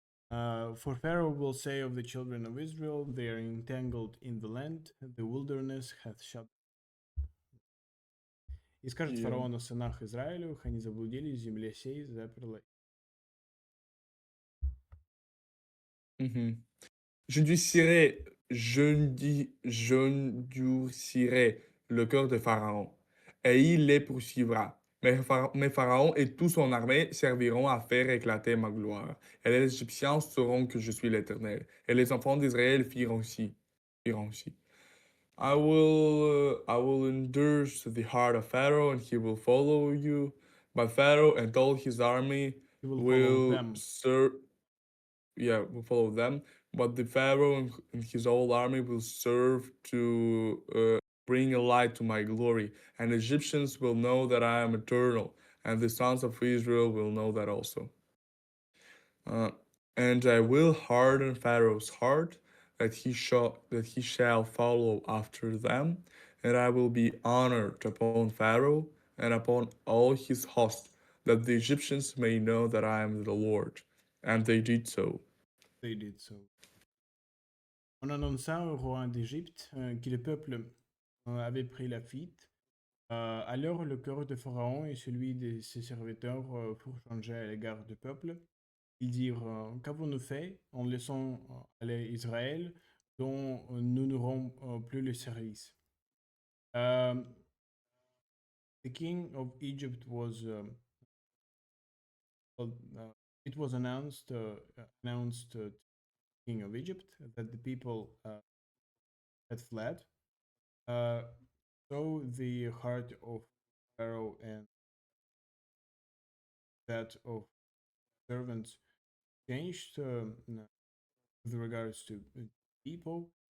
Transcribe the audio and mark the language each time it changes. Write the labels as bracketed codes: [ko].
[en] For Pharaoh will say of the children of Israel, they are entangled in the land, the wilderness hath shut. [ru] И скажет [en] Yeah. [ru] фараон о сынах Израилевых, они заблудились в земле сей, заперла. [fr] Mhm. Je ne durcirai, je ne durcirai le cœur de Pharaon, et il les poursuivra. Mais Pharaon et toute son armée serviront à faire éclater ma gloire, et les Égyptiens sauront que je suis l'Éternel, et les enfants d'Israël firent aussi. Firent aussi. [en] I will endure the heart of Pharaoh, and he will follow you. But Pharaoh and all his army You will follow will them. serve. Yeah, will follow them. But the Pharaoh and his whole army will serve to bring a light to my glory, and Egyptians will know that I am eternal, and the sons of Israel will know that also. Uh, and I will harden Pharaoh's heart, that he shall follow after them, and I will be honored upon Pharaoh and upon all his host, that the Egyptians may know that I am the Lord. And they did so. They did so. [fr] On annonça au roi d'Égypte que le peuple avait pris la fuite. Alors le cœur de Pharaon et celui de ses serviteurs furent changés à l'égard du peuple. Ils dirent, qu'avons-nous fait en laissant aller Israël dont nous n'aurons plus le service? [en] Um, the king of Egypt was well, it was announced to the king of Egypt that the people had fled. Uh, so the heart of Pharaoh and that of servants changed with regards to people.